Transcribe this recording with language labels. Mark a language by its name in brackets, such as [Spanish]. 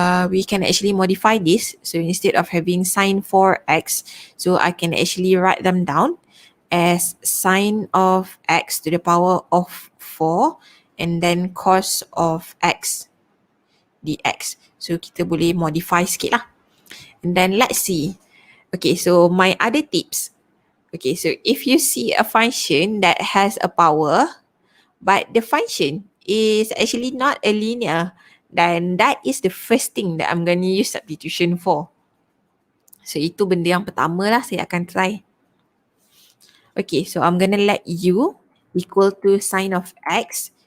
[English] We can actually modify this. So instead of having sin 4x, so I can actually write them down as sin of x to the power of 4 and then cos of x dx. [Malay] So kita boleh modify sikit lah. [English] And then let's see. Okay, so my other tips. Okay, so if you see a function that has a power, but the function is actually not a linear, then that is the first thing that I'm going to use substitution for. So [Malay] itu benda yang pertama lah saya akan [English] try. Okay, so I'm going to let u equal to sin of x.